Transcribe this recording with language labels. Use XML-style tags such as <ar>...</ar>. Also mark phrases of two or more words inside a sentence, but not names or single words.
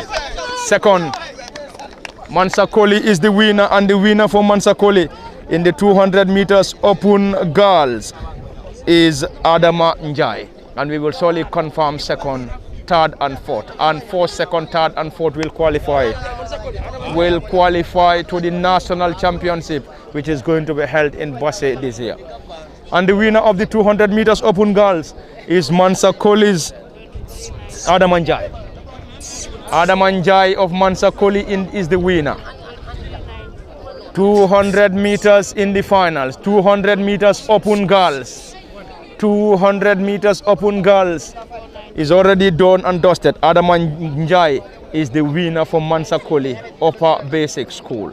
<en>Second, Mansa Koli is the winner, and the winner for Mansa Koli in the 200 meters open girls is Adama Njai, and we will surely confirm 2nd, 3rd and 4th, and 4th, 2nd, 3rd and 4th will qualify to the national championship, which is going to be held in Basse this year. And the winner of the 200 meters open girls is Mansa Koli's Adama Njai. Adama Njai of Mansa Koli is the winner. 200 meters in the finals, 200 meters open girls. 200 meters open girls is already done and dusted. Adama Njai is the winner for Mansa Koli Upper Basic School.</en>